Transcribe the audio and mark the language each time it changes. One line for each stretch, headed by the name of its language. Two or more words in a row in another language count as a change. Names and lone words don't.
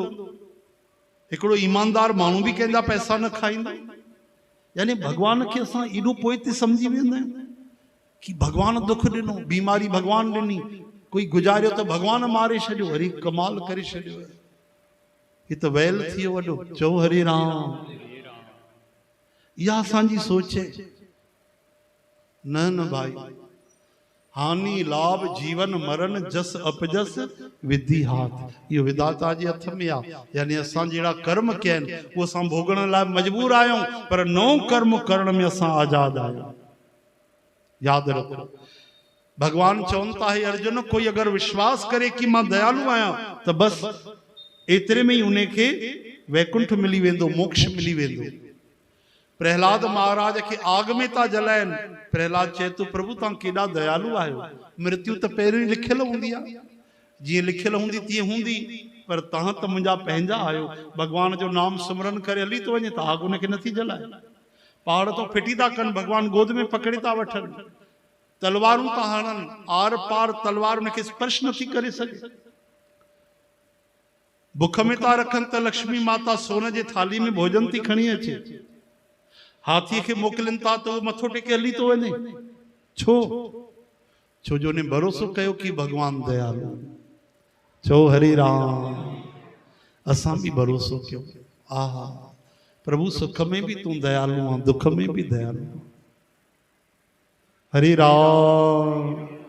Sindhi: हिकिड़ो ईमानदार माण्हू भी कंहिंजा पैसा न खाईंदो। यानी भगवान खे असां एॾो पोइते सम्झी वेंदा आहियूं कि भगवान दुख ॾिनो, बीमारी भगवान ॾिनी, कोई गुज़ारियो त भगवान मारे छॾियो। अरे कमाल करे छॾियो, ये तो वैल थियो वॾो। चओ हरे राम। इहा असांजी सोच है। न भाई,
Hindi: हानि लाभ जीवन मरण जस अपजस विधि हाथ,
Sindhi: ये विधाता जे हथ में आ। यानी असां जहिड़ा कर्म कया आहिनि उहो असां भोगण लाइ मजबूर आहियूं, पर नओं कर्म करण में असां आज़ाद आहियूं। याद रखो, भगवान चवनि था हे अर्जुन, कोई अगर विश्वास करे कि मां दयालु आहियां त बस एतिरे में ही उनखे वैकुंठ मिली वेंदो, मोक्ष मिली वेंदो। प्रहलाद महाराज के आग में था जलाइन, प्रहलाद चए तो प्रभु तव्हां केॾा दयालु आहियो, मृत्यु त पहिरीं लिखियल हूंदी आहे, जीअं लिखियल हूंदी तीअं हूंदी, पर तव्हां त मुंहिंजा पंहिंजा आहियो। भगवान जो नाम सिमरन करे हली तो वञे त आग उनखे नथी जलाए, पहाड़ तो फिटी था कनि, भगवान गोद में पकड़े था वठनि, तलवारूं था हणनि, आर पार तलवार उनखे स्पर्श नथी करे सघे, बुख में था रखनि त लक्ष्मी माता सोन जे थाली में भोजन थी खणी अचे, हाथी के मोकलिन था तो मथो टेके हली तो वने। छो जो ने भरोसो कयो कि भगवान दयालु। चो हरे राम। असां भी भरोसो कयो, आहा प्रभु सुख में भी तू दयालु आ, दुख में भी दयालु। हरे राम।